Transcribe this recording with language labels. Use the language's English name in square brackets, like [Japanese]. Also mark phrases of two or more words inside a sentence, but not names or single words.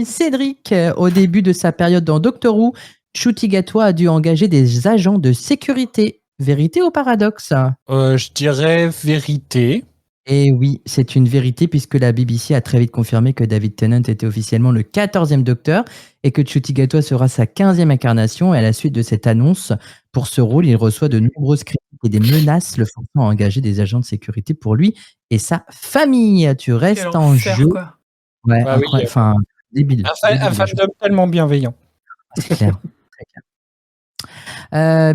[French] Cédric, au début de sa période dans Doctor Who, Ncuti Gatwa a dû engager des agents de sécurité. Vérité ou paradoxe? Je dirais vérité. Et oui, c'est une vérité puisque la BBC a très vite confirmé que David Tennant était officiellement le 14e Docteur et que Ncuti Gatwa sera sa 15e incarnation. Et à la suite de cette annonce, pour ce rôle, il reçoit de nombreuses critiques et des menaces le forçant à engager des agents de sécurité pour lui et sa famille. Tu restes Quel en enfer, jeu. quoi. Ouais, Ah oui, incroyable. Enfin, Débile. Un fandom tellement bienveillant. C'est clair. Très clair.